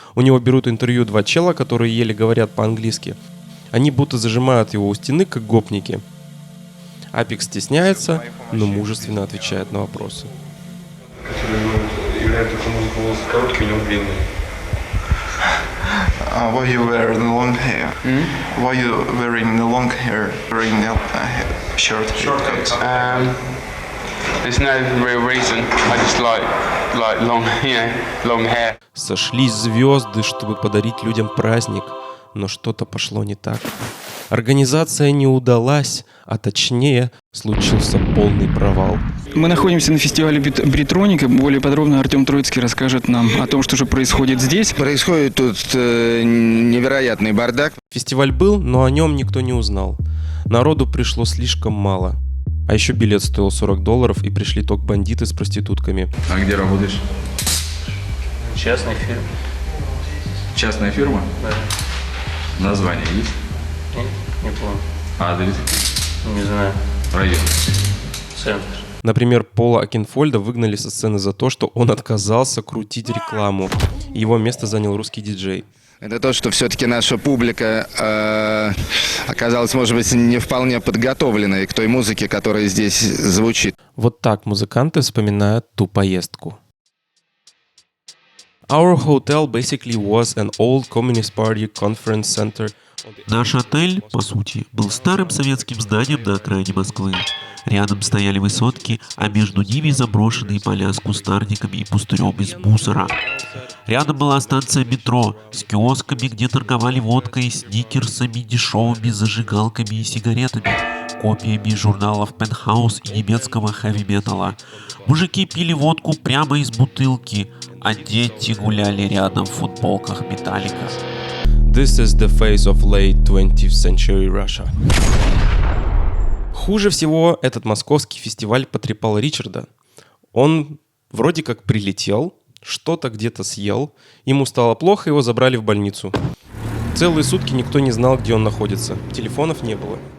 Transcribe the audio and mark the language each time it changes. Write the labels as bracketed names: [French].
[Russian] У него берут интервью два чела, которые еле говорят по-английски. Они будто зажимают его у стены, как гопники. Aphex стесняется, но мужественно отвечает на вопросы. Является музыку короткий или длинный? [English] Why you wear the long hair? Why you wearing the long hair? Wearing the short hair? There's no real reason. I just like long, long hair. [Russian] Сошлись звезды, чтобы подарить людям праздник, но что-то пошло не так. Организация не удалась, а точнее, случился полный провал. Мы находимся на фестивале Бритроника. Более подробно Артем Троицкий расскажет нам о том, что же происходит здесь. Происходит тут невероятный бардак. Фестиваль был, но о нем никто не узнал. Народу пришло слишком мало. А еще билет стоил $40, и пришли только бандиты с проститутками. А где работаешь? Частный фильм. Частная фирма? Да. Название есть? Не помню. Адрес? Не знаю. Район? Центр. Например, Пола Окенфольда выгнали со сцены за то, что он отказался крутить рекламу. Его место занял русский диджей. Это то, что все-таки наша публика оказалась, может быть, не вполне подготовленной к той музыке, которая здесь звучит. Вот так музыканты вспоминают ту поездку. [English] Our hotel basically was an old Communist Party conference center. [Russian] Наш отель, по сути, был старым советским зданием на окраине Москвы. Рядом стояли высотки, а между ними заброшенные поля с кустарниками и пустырем из мусора. Рядом была станция метро с киосками, где торговали водкой, сникерсами, дешевыми зажигалками и сигаретами, копиями журналов Penthouse и немецкого хэви-металла. Мужики пили водку прямо из бутылки, а дети гуляли рядом в футболках Металлика. [English] This is the face of late 20th century Russia. [Russian] Хуже всего этот московский фестиваль потрепал Ричарда. Он вроде как прилетел, что-то где-то съел, ему стало плохо, его забрали в больницу. Целые сутки никто не знал, где он находится. Телефонов не было.